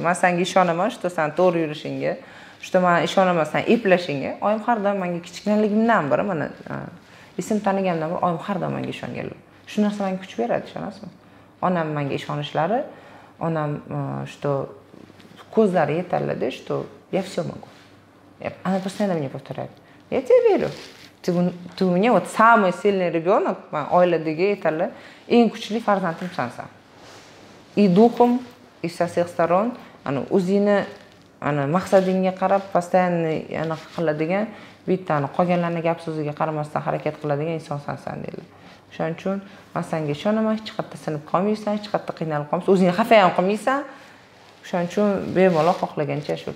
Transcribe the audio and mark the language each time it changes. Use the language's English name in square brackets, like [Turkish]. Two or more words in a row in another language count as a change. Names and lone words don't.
[Uzbek] Men senga ishonaman, что sen to'g'ri yurishingga, что men ishonaman sen eplashingga. Oyim har doim menga kichkinaligimdan beri mana ism tanigandan beri oyim har doim menga ishonganlar. Shu narsa menga kuch beradi, ishonasizmi? Onam menga ishonishlari, onam что ko'zlari yetarli-da, [Russian] что я все могу. Она постоянно мне повторяет. Я тебе верю. Ты у меня вот самый сильный ребенок, [Uzbek] oiladagi yetarli eng kuchli farzandim sensan. [Russian] И духом, и со всех сторон, [Uzbek] o'zingni maqsadingga qarab постоянно qiladigan, bittani qolganlarning gap so'ziga qaramasdan harakat qiladigan inson sensan deydi. Shuning uchun men senga ishonaman, hech qayerda sinib qolmaysan, hech qayerda qiynalib qolmaysan, o'zingni xafa ham qilmaysan. Shuning uchun bemalol xohlagancha yashaydi.